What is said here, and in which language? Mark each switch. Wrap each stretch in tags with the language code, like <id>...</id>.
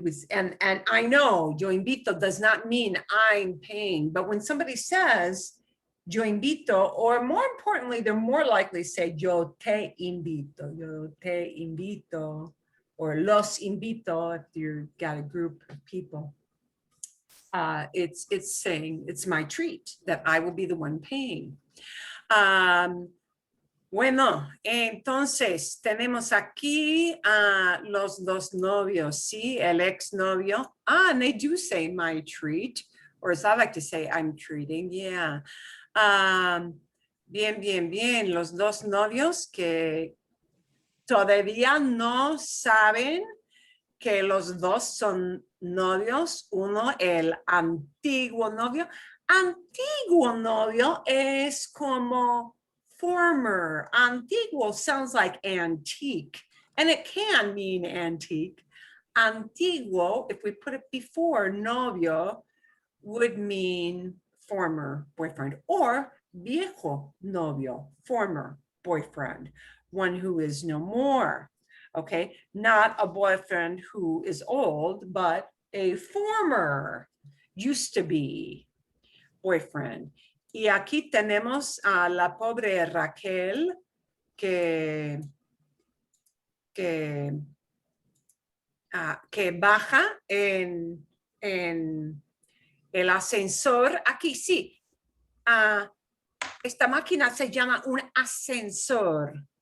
<en>And I know</en> <es>yo invito</es> <en>does not mean I'm paying, but when somebody says yo invito, or more importantly, they're more likely to say</en> <es>yo te invito,</es> <en>or</en> <es>los invito</es> <en>if you've got a group of people. It's saying it's my treat that I will be the one paying.</en> <es>Bueno, entonces tenemos aquí a los dos novios, ¿sí? El exnovio.</es> <en>And they do say my treat, or as I like to say, I'm treating, yeah.</en> <es>Bien, los dos novios que todavía no saben que los dos son novios. Uno, el antiguo novio. Antiguo novio es como former.</es> <en>Antiguo sounds like antique, and it can mean antique. Antiguo, if we put it before novio, would mean former boyfriend, or</en> <es>viejo novio,</es> <en>former boyfriend, one who is no more. Okay, not a boyfriend who is old, but a former, used to be boyfriend.</en> <es>Y aquí tenemos a la pobre Raquel que baja en el ascensor. Aquí sí, esta máquina se llama un ascensor.</es>